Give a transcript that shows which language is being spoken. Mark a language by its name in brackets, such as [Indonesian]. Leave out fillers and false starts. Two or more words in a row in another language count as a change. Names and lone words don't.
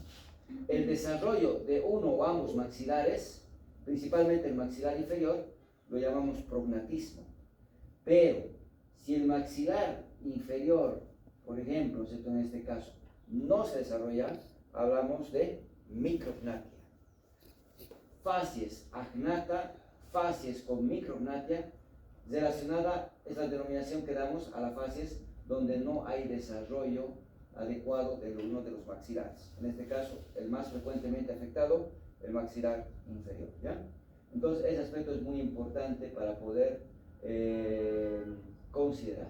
[Spanish] El desarrollo de uno o ambos maxilares, principalmente el maxilar inferior, lo llamamos prognatismo. Pero, si el maxilar inferior, por ejemplo, ¿cierto?, en este caso, no se desarrolla, hablamos de micrognatia. Facies agnata, facies con micrognatia, relacionada es la denominación que damos a las facies donde no hay desarrollo adecuado de uno de los maxilares. En este caso, el más frecuentemente afectado, el maxilar inferior, ¿ya? Entonces, ese aspecto es muy importante para poder considerar.